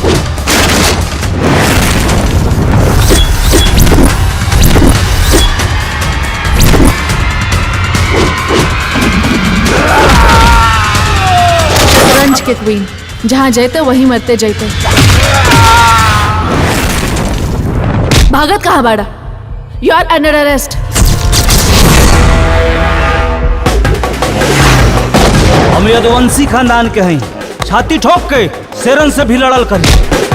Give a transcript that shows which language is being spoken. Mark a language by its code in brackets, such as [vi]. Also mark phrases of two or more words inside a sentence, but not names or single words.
[bho] रंज के क्वीन, जहाँ जाते वहीं मरते जाते। भागत कहाँ बाड़ा? [en] You are under arrest. [bho] हम यदुवंशी खानदान के हैं, छाती ठोक के शेरन से भी लड़ल करी।